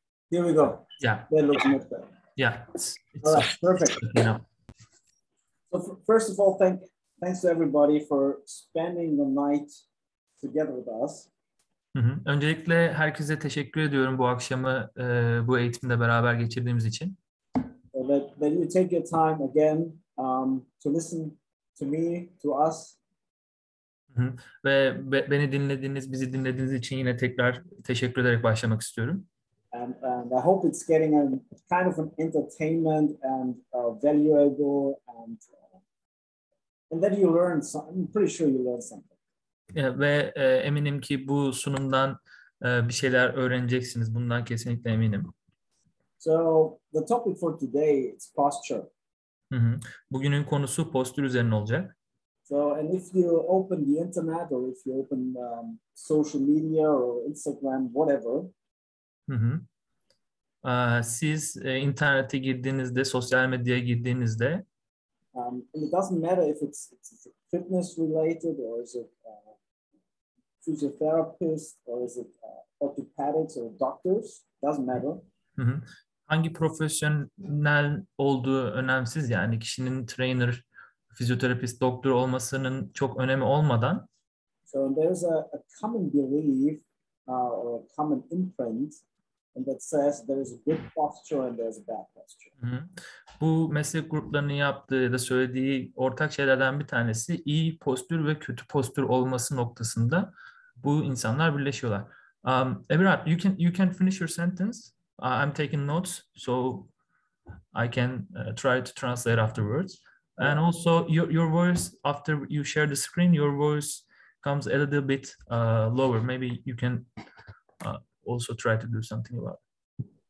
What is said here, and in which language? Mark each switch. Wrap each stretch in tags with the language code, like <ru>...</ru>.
<en>Here we go. Yeah. That looks much better. Yeah. All right, perfect. So first of all, thanks to everybody for spending the night together with us.</en> <tr>Öncelikle herkese teşekkür ediyorum bu akşamı bu eğitimde beraber geçirdiğimiz için.</tr> <en>So that you take your time again to listen to me, to us.</en> <tr>Ve beni dinlediğiniz, bizi dinlediğiniz için yine tekrar teşekkür ederek başlamak istiyorum.</tr> <en>And I hope it's getting a kind of an entertainment and valuable and And then you learn something. I'm pretty sure you learn something.</en> <tr>Ve eminim ki bu sunumdan bir şeyler öğreneceksiniz. Bundan kesinlikle eminim.</tr> <en>So the topic for today is posture. Hı hı.</en> <tr>Bugünün konusu postür üzerine olacak.</tr> <en>So, and if you open the internet or if you open social media or Instagram, whatever. Hı hı.</en> <tr>Siz internete girdiğinizde, sosyal medyaya girdiğinizde</tr> <en>And it doesn't matter if it's fitness related or is it physiotherapist or is it orthopedics or doctors, doesn't matter.</en> <tr>hı hı, hangi profesyonel olduğu önemsiz, yani kişinin trainer, fizyoterapist, doktor olmasının çok önemi olmadan</tr> <en>So there's a common belief or a common imprint and that says there is a good posture and there's a bad posture.</en> <tr>hı hı, bu meslek gruplarının yaptığı ya da söylediği ortak şeylerden bir tanesi iyi postür ve kötü postür olması noktasında bu insanlar birleşiyorlar.</tr> <en>Eberhard, you can finish your sentence. I'm taking notes, so I can try to translate afterwards. And also, your voice, after you share the screen, your voice comes a little bit lower. Maybe you can also try to do something about it.</en>